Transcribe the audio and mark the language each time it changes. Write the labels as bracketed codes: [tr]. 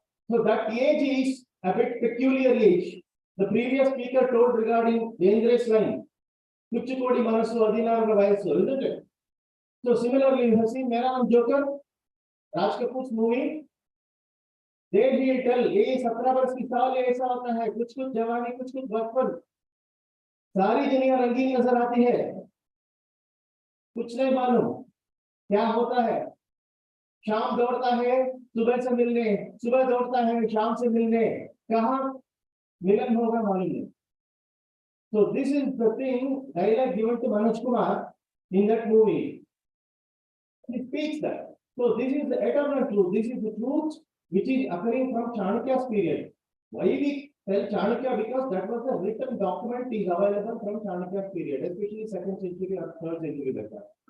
[en] So that age is a bit peculiar age. The previous speaker told regarding dangerous line. Kuchikodi manasu 16 vayasu, isn't it? So similarly, you have seen Mera Naam Joker, Raj Kapoor's movie. There he tell, [hi] ये 17 वर्ष की साल ऐसा होता है, कुछ कुछ जवानी, कुछ कुछ बचपन, सारी दुनिया रंगीन नजर आती है, कुछ नहीं मालूम क्या होता है। शाम दौड़ता है सुबह से मिलने, सुबह दौड़ता है शाम से मिलने, कहाँ मिलन होगा मालूम नहीं। [en] So this is the thing dialogue given to Manoj Kumar in that movie. He speaks that. So this is the eternal truth. This is the truth which is occurring from Chanakya's period. Why we tell Chanakya? Because that was a written document is available from Chanakya's period, especially 2nd century or 3rd century later.